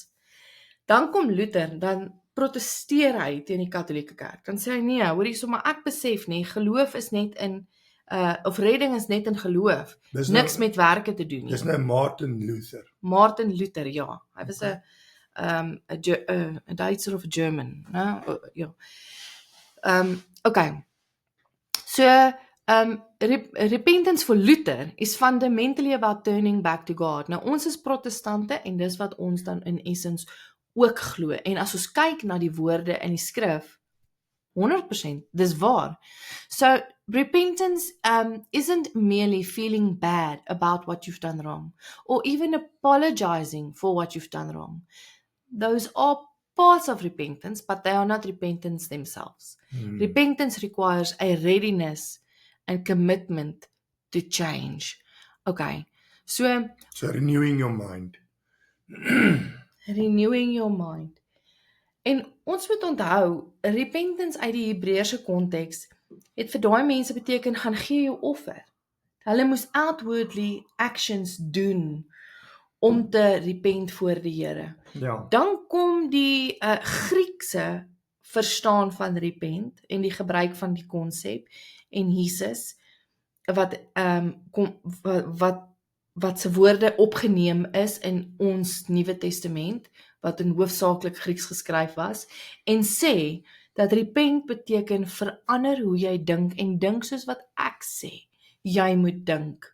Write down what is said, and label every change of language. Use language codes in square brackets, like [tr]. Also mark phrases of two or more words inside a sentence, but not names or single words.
[af] Dan kom Luther, dan protesteer hy teen die Katolieke Kerk. Dan sê hy, nee, hoor hierso, maar ek besef nie, geloof is net in, of redding is net in geloof, niks met werke te doen nie. Dis nou Martin Luther. Martin Luther, ja. Hy was 'n Duitser of 'n German, né? Ja. Okay. [en] So, repentance for Luther is fundamentally about turning back to God. [af] Nou, ons is protestante en dis wat ons dan [en] in essence [af] ook glo. En as ons kyk na die woorde in die skrif, 100%, dis waar. [en] So, repentance isn't merely feeling bad about what you've done wrong, or even apologizing for what you've done wrong. Those are parts of repentance, but they are not repentance themselves. Repentance requires a readiness and commitment to change. Okay, so renewing your mind. Renewing your mind. [af] En ons moet onthou, repentance uit die Hebreëse konteks het vir daai mense beteken, gaan gee jou offer. Hulle moes [en] outwardly actions [af] doen om te repent voor die Here. Ja. Dan kom die Griekse verstaan van repent en die gebruik van die konsep en Jesus wat se woorde opgeneem is in ons Nuwe Testament, wat in hoofsaaklik Grieks geskryf was, en sê dat repent beteken verander hoe jy dink en dink soos wat ek sê jy moet dink.